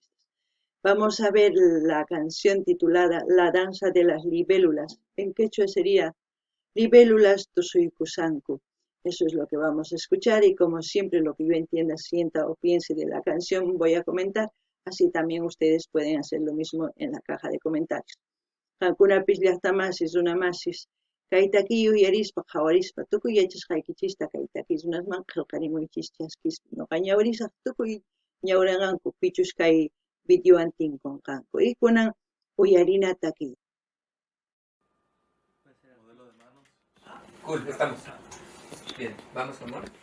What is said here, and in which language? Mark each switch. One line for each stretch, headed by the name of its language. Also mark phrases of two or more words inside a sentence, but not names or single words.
Spanish: Vamos a ver la canción titulada La danza de las libélulas. En quechua sería Libélulas Tusuykusanku. Eso es lo que vamos a escuchar y como siempre lo que yo entienda, sienta o piense de la canción voy a comentar. Así también ustedes pueden hacer lo mismo en la caja de comentarios.
Quechua: Hankunapis llaqtamasis runamasis kaytakiyu yarispa qhawarispa tukuy yachasqaykichista kaytakis runasman qillqarimuychis chaskis noqa ñawirisaq tukuy ñawrinqanku pichus kay videowan tinkunqanku y kunan uyarina takiy.
Spanish: Modelo de manos. Cool, estamos. Bien, vamos, amor.